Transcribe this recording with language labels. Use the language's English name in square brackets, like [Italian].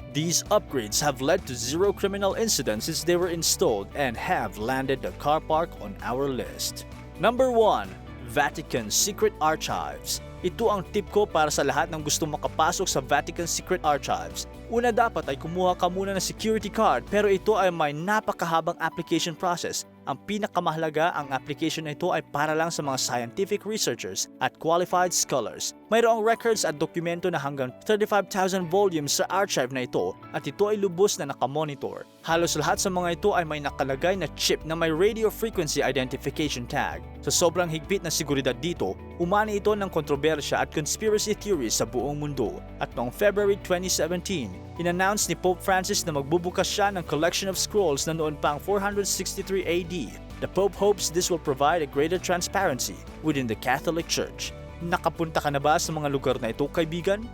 [English] These upgrades have led to 0 criminal incidents since they were installed and have landed the car park on our list. Number 1. Vatican Secret Archives. [Filipino] Ito ang tip ko para sa lahat ng gustong makapasok sa Vatican Secret Archives. Una dapat ay kumuha ka muna ng security card pero ito ay may napakahabang application process. Ang pinakamahalaga, ang application na ito ay para lang sa mga scientific researchers at qualified scholars. Mayroong records at dokumento na hanggang 35,000 volumes sa archive na ito at ito ay lubos na nakamonitor. Halos lahat sa mga ito ay may nakalagay na chip na may radio frequency identification tag. Sa sobrang higpit na seguridad dito, umani ito ng kontrobersya at conspiracy theories sa buong mundo. At noong February 2017, in-announce ni Pope Francis na magbubukas siya ng [English] collection of scrolls [Filipino] na noon pang 463 AD. [English] The Pope hopes this will provide a greater transparency within the Catholic Church. [Filipino] Nakapunta ka na ba sa mga lugar na ito, kaibigan?